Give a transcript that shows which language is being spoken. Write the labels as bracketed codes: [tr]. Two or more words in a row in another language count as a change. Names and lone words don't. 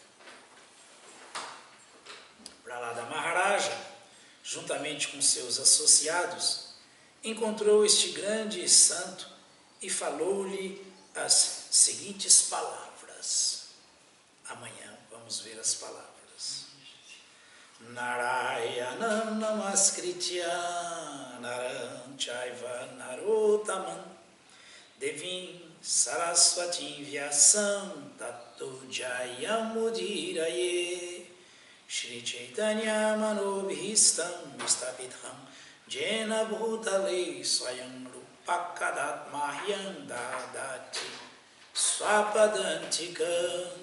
[pt] Prahlada Maharaja, juntamente com seus associados, encontrou este grande santo e falou-lhe as seguintes palavras. Amanhã vamos ver as palavras. [sa] Narayanam namaskritya naram chaiva narottamam devim saraswatim vyasam tato jayamudiraye Shri Chaitanya manobhistam vistapitham jena bhutale swayam rupakadat mahyam dadati swapadantikam.